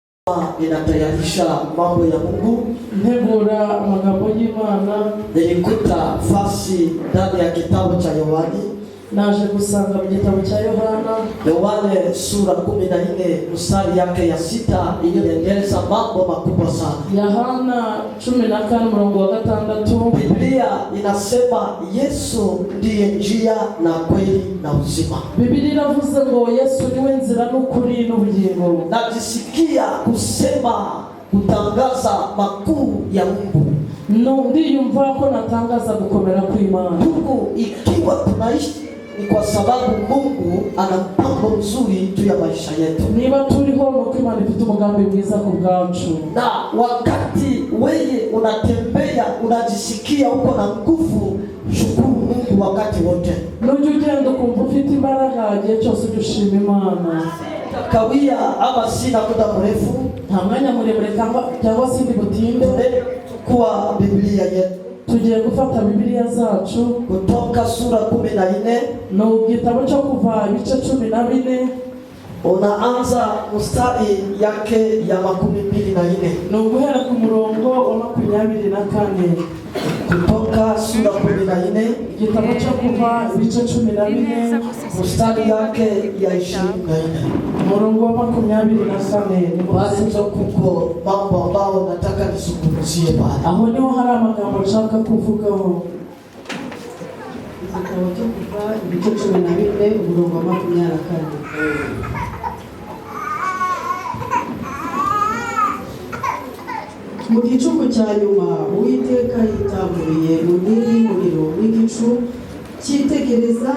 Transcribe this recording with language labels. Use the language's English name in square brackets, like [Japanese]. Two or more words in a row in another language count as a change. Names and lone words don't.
[Swahili] inatayarisha mambo ya Mungu, [Kinyarwanda] ntegura amagambo y'Imana. [Swahili] Nilikuta fasi ndani ya kitabu cha Yohani, [Kinyarwanda] naje gusanga mu gitabo cya [Swahili] Yohane sura 14 mstari yake ya 6 inaeleza mambo makubwa sana. Yohana 14:6 Biblia inasema Yesu ndiye njia na kweli na uzima. [Kinyarwanda] Biblia inavuze ngo Yesu niwe nzira n'ukuri n'ubugingo. [Swahili] Najisikia kusema kutangaza makuu ya Mungu. [Kinyarwanda] Ndiyumva ko natangaza gukomera kw'Imana. [Swahili] Mungu ikiwa tunaishi ni kwa sababu Mungu ana mpango mzuri juu ya maisha yetu. [Kinyarwanda] Niba turiho nuko Imana ifite umugambi mwiza ku bwacu. [Swahili] Na wakati wewe unatembea unajisikia uko na nguvu, shukuru Mungu wakati wote. [Kinyarwanda] Nujye ugenda ukumva ufite imbaraga igihe cyose ushima Imana. [Swahili] Kawia ama sina muda mrefu, [Kinyarwanda] nta mwanya muremure cyangwa sindi butinde, [Swahili] kwa Biblia yetu [Kinyarwanda] tugiye gufata Biblia zacu [Swahili] Kutoka sura 14 [Kinyarwanda] no gitabo cyo Kuva ibice 14. [Swahili] Unaanza mstari yake ya 24. [Kinyarwanda] No guhera ku murongo wa 24. [Swahili] Kutoka sura 14 [Kinyarwanda] gitabo cyo Kuva ibice 14 [Swahili] mstari yake ya 24. [Kinyarwanda] Murongo wa 24. [Swahili] Basi kuko mambo ambao nataka nisungumzie pale. [Kinyarwanda] Aho niho hari amagambo nshaka kuvugaho. Igitabo cyo Kuva ibice 14 umurongo wa 24. Mu gicuku cya nyuma Uwiteka yitaburiye mu nkingi y'umuriro n'igicu cyitegereza.